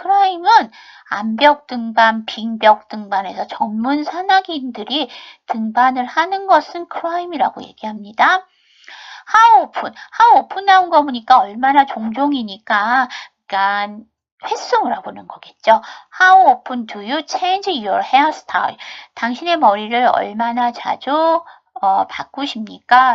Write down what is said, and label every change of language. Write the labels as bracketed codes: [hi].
[ko] 클라임은 암벽 등반, 빙벽 등반에서 전문 산악인들이 등반을 하는 것은 클라임이라고 얘기합니다. [en] How often [ko] 나온 거 보니까 얼마나 종종이니까, 그러니까 횟수를 알아보는 거겠죠. [en] How often do you change your hairstyle? [ko] 당신의 머리를 얼마나 자주 바꾸십니까?